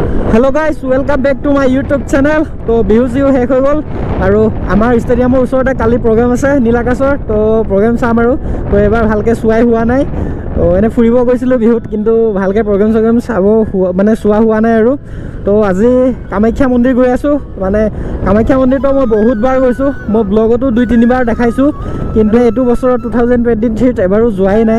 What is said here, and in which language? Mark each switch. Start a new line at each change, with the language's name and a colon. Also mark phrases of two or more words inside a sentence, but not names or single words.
English: hello guys welcome back to my YouTube channel.
Assamese: তো বিহু চিহু শেষ হৈ গ'ল আৰু আমাৰ स्टेडियমৰ ওচৰতে কালি প্ৰগ্ৰাম আছে নীলাকাশৰ। তো প্ৰগ্ৰাম চাম আৰু তো এবাৰ ভালকৈ চোৱাই হোৱা নাই। তো এনে ফুৰিব গৈছিলোঁ বিহুত, কিন্তু ভালকৈ প্ৰগ্ৰাম চাব মানে চোৱা হোৱা নাই আৰু। তো আজি কামাখ্যা মন্দিৰ গৈ আছোঁ। মানে কামাখ্যা মন্দিৰটো মই বহুতবাৰ গৈছোঁ, মই ব্লগতো 2-3 বাৰ দেখাইছোঁ, কিন্তু এইটো বছৰত 2023 এবাৰো যোৱাই নাই।